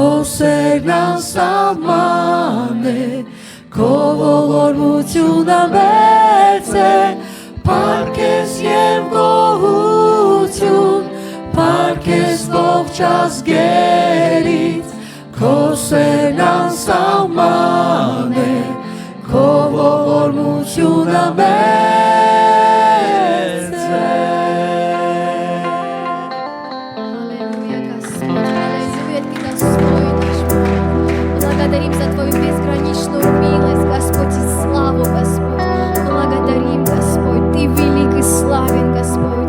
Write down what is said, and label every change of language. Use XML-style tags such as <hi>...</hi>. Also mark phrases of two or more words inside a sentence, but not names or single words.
<hy>սերն անսահման է, Քո ողորմությունը մեծ է, պարքես և գոհություն, պարքես ողջ ազգերից, Քո սերն անսահման է, Քո ողորմությունը մեծ է.</hy> <ru>Аллилуйя, Господь, аллилуйя, Ты достоин наш Бог. Благодарим за Твою безграничную милость, Господь, и славу, Господь. Благодарим, Господь, Ты велик и славен, Господь.</ru>